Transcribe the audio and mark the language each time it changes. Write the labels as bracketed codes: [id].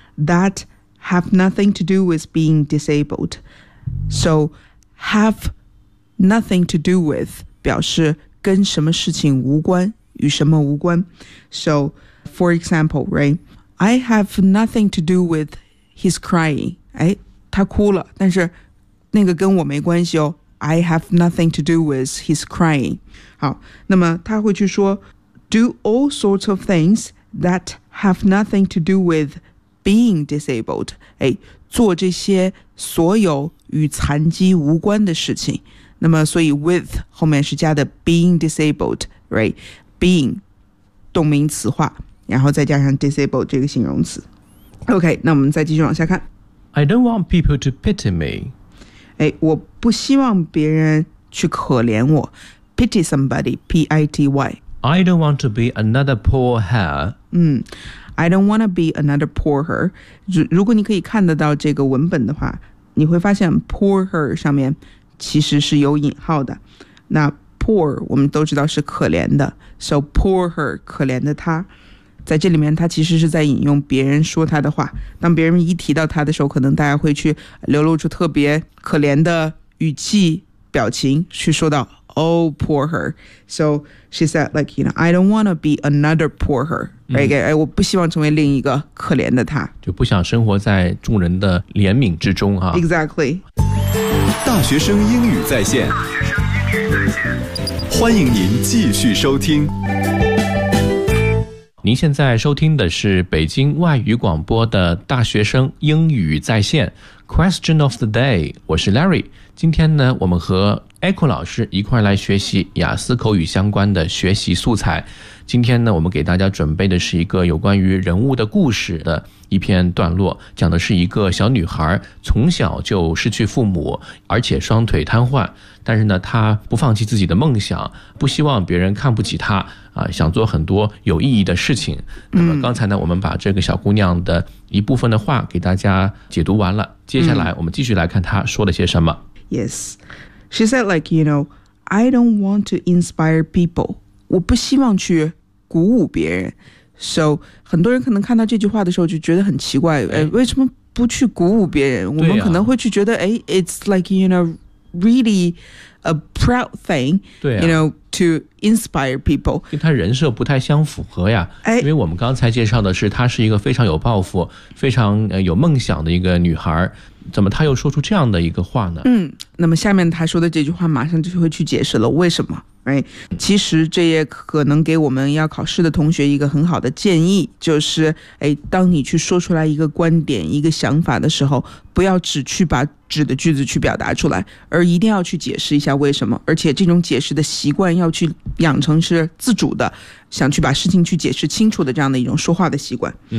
[en] That have nothing to do with being disabled. So, have nothing to do with [zh] 表示跟什么事情无关,与什么无关。 [en] So, for example, right? I have nothing to do with his crying. [zh] 他哭了,但是那个跟我没关系哦。 [en] I have nothing to do with his crying. [zh] 好,那么他会去说 [en] do all sorts of things that have nothing to do with being disabled. [zh] 做这些所有与残疾无关的事情。那么所以 with 后面是加的 being disabled, right? Being, 动名词化,然后再加上 disabled 这个形容词。 OK, 那我们再继续往下看。 [en] I don't want people to pity me. [zh] 我不希望别人去可怜我。 [en] Pity somebody, P-I-T-Y. I don't want to be another poor her. I don't want to be another poor her. [zh] 如果你可以看得到这个文本的话，你会发现 poor her 上面其实是有引号的。那 poor 我们都知道是可怜的。 [en] So poor her, [zh] 可怜的她。在这里面他其实是在引用别人说他的话，当别人一提到他的时候，可能大家会去流露出特别可怜的语气表情去说到 [en] Oh poor her. So she said like, you know, I don't want to be another poor her, right? [zh] 我不希望成为另一个可怜的他，就不想生活在众人的怜悯之中啊。 [en] Exactly. [zh] 大学生英语在线，欢迎您继续收听。您现在收听的是北京外语广播的大学生英语在线 Question of the Day， 我是 Larry。今天呢，我们和 Echo 老师一块来学习雅思口语相关的学习素材。今天呢，我们给大家准备的是一个有关于人物的故事的一篇段落，讲的是一个小女孩从小就失去父母，而且双腿瘫痪，但是呢，她不放弃自己的梦想，不希望别人看不起她啊，想做很多有意义的事情。那么刚才呢，我们把这个小姑娘的一部分的话给大家解读完了，接下来我们继续来看她说了些什么。 [en] Yes, she said like, you know, I don't want to inspire people. [zh] 我不希望去鼓舞别人。 So 很多人可能看到这句话的时候就觉得很奇怪，为什么不去鼓舞别人？我们可能会去觉得， [en] It's like, you know, really a proud thing, you know, to inspire people. [zh] 跟他人设不太相符合呀，因为我们刚才介绍的是他是一个非常有抱负，非常有梦想的一个女孩，怎么他又说出这样的一个话呢？那么下面他说的这句话马上就会去解释了为什么。 [en] Right. [zh] 其实这也可能给我们要考试的同学一个很好的建议，就是当你去说出来一个观点一个想法的时候，不要只去把指的句子去表达出来，而一定要去解释一下为什么，而且这种解释的习惯要去养成是自主的，想去把事情去解释清楚的这样的一种说话的习惯。